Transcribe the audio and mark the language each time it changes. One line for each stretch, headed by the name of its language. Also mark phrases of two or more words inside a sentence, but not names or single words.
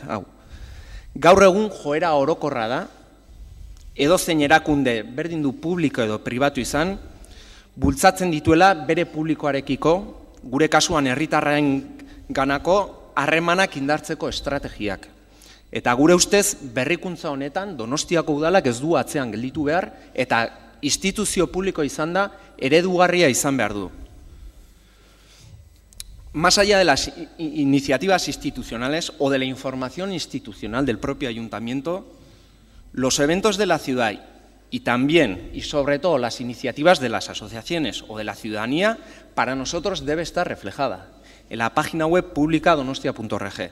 Basque: Gaur egun joera orokorra da, edozein erakunde berdin du publiko edo pribatu izan, bultzatzen dituela bere publikoarekiko, gure kasuan herritarren ganako harremanak indartzeko estrategiak. Eta gure ustez berrikuntza honetan Donostiako udalak ez du atzean gelditu behar eta instituzio publiko izan da eredugarria izan behar du.
Spanish: Más allá de las iniciativas institucionales o de la información institucional del propio ayuntamiento, los eventos de la ciudad y también y sobre todo las iniciativas de las asociaciones o de la ciudadanía, para nosotros debe estar reflejada en la página web pública donostia.org.